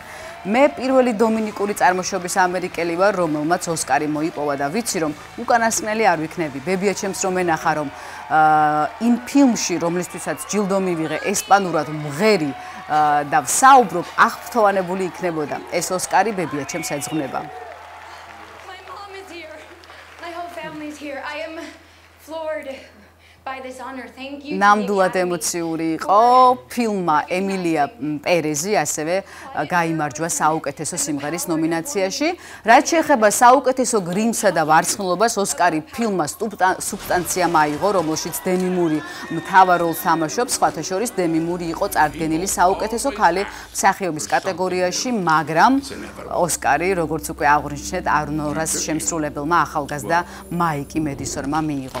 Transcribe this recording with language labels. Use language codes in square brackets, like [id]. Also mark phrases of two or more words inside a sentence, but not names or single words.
[ka] მე პირველი დომინიკური წარმოშობის ამერიკელი ვარ, რომელმაც ოსკარი მოიპოვა და ვიცი რომ უკანასკნელი არ ვიქნები იქნები. ბებია ჩემს რომ ენახა რომ იმ ფილმში, რომლისთვისაც ჯილდო მივიღე, ესპანურად მღერი და ვსაუბრობ, აღფრთოვანებული იქნებოდა. ეს ოსკარი ბებია ჩემს ეძღვნება. [en] My mom is here. My whole family is here. I am floored by this honor. Thank you. [ka] ნამდვილად ემოციური იყო ფილმმა ემილია პერეზი, ასევე გაიმარჯვა საუკეთესო სიმღერის ნომინაციაში. რაც შეეხება საუკეთესო გრიმსა და ვარცხნილობას, ოსკარი ფილმმა სუბსტანციამ აიღო, რომელშიც დემი მური მთავარ როლს თამაშობს, სხვათა შორის დემი მური იყო წარდგენილი საუკეთესო ქალი მსახიობის კატეგორიაში, მაგრამ ოსკარი, როგორც უკვე აღვნიშნეთ, არნორას შემსრულებელმა ახალგაზრდა მაიკი მედისონმა მიიღო.